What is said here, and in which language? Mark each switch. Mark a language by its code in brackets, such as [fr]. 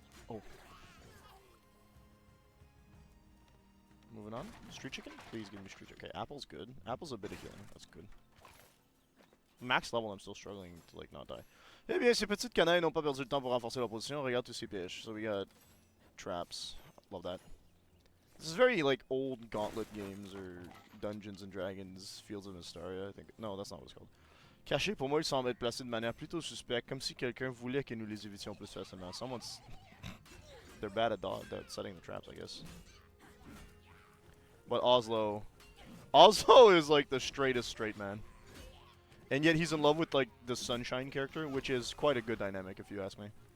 [en] Oh. Moving on. Street chicken? Please give me street chicken. Okay, apple's good. Apple's a bit of healing. That's good. Max level, I'm still struggling to like not die. [fr] Eh bien, ces petites canailles n'ont pas perdu le temps pour renforcer leur position. Regarde tous ces pièges. [en] So we got traps. Love that. This is very like old Gauntlet games or Dungeons and Dragons, Fields of Mysteria, I think. No, that's not what it's called. [fr] Caché, pour moi, il semble être placé de manière plutôt suspecte, comme si quelqu'un voulait que nous les évitions plus facilement. [en] Someone's... They're bad at setting the traps, I guess. But Oslo... Oslo is like the straightest straight man. And yet he's in love with like the Sunshine character, which is quite a good dynamic if you ask me.